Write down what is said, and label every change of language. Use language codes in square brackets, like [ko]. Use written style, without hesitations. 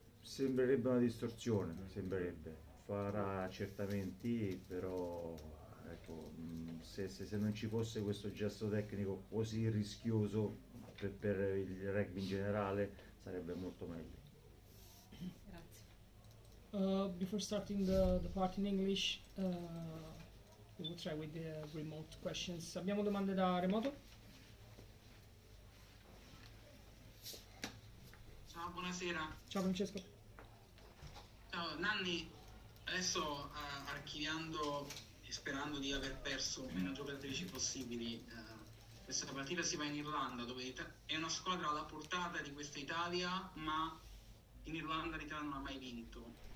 [it] Sembrerebbe una distorsione, sembrerebbe. Farà accertamenti, però ecco, se non ci fosse questo gesto tecnico così rischioso per il rugby in generale, sarebbe molto meglio. Grazie. [en] Before starting the part in English, we will try with the remote questions. [it] Abbiamo domande da remoto? Ciao, buonasera. Ciao Francesco. Ciao, Nanni, adesso archiviando e sperando di aver perso meno giocatrici possibili, questa partita si va in Irlanda, dove è una squadra alla portata di questa Italia, ma in Irlanda l'Italia non ha mai vinto.